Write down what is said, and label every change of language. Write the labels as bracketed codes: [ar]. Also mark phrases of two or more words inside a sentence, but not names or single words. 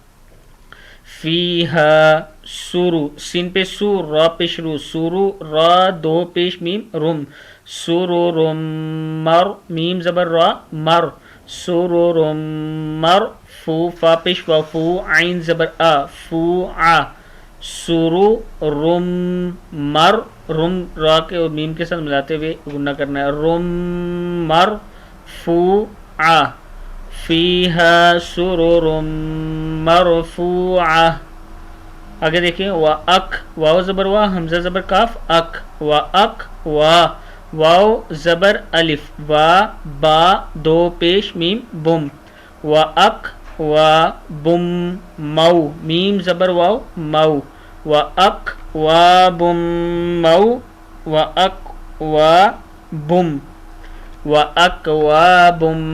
[ur] فیہا سورو سین پہ سو را پہ شروع سورو را دو پیش میم رم سورورم مر میم زبر را مر سورورم مر فو فا پیش و فو عین زبر آ فو آ سورو رم مر رم را کے اور میم کے ساتھ ملاتے ہوئے گنہ کرنا ہے رم مر فو آ [ar] فیہا سرر مرفوعہ۔ [ur] آگے دیکھیں وا اک واو زبر وا حمزہ زبر کاف اک وا اک وا واو زبر الف وا با دو پیش میم بم وا اک وا بم مو میم زبر واو مو وا اک وا بم مو وا اک وا بم وَأَكْوَابٌ